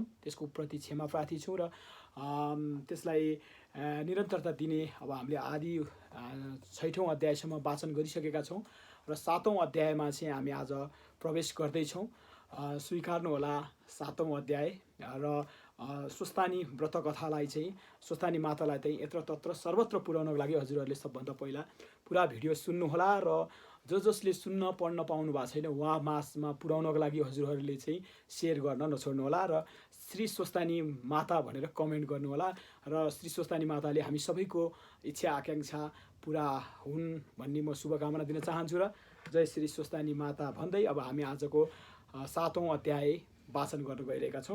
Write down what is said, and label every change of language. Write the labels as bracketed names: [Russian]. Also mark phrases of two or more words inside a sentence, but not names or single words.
[Nepali] त्यसको प्रति क्षमा प्रार्थी छौँ र त्यसलाई निरन्तरता दिने अब हामीले आदि 6औँ अध्यायसम्म वाचन गरिसकेका छौँ र 7औँ अध्यायमा चाहिँ हामी आज प्रवेश गर्दैछौँ। स्वीकार्नुहोला 7औँ अध्याय र स्वस्तानी व्रत कथालाई चाहिँ स्वस्तानी मातालाई चाहिँ यत्र तत्र सर्वत्र पुर्याउनको लागि हजुरहरूले सबभन्दा पहिला पुरा भिडियो सुन्नुहोला र जसले सुन्न पढ्न पाउनु भएको छैन उहाँ मासमा पुर्याउनको लागि हजुरहरूले चाहिँ सेयर गर्न नछोड्नुहोला र श्री स्वस्तानी माता भनेर कमेन्ट गर्नुहोला र श्री स्वस्तानी माताले हामी सबैको इच्छा आकाङ्क्षा पुरा हुन् भन्ने म शुभकामना दिन चाहन्छु र जय श्री स्वस्तानी माता भन्दै अब हामी आजको 7औँ अध्याय वाचन गर्न गइरहेका छौँ।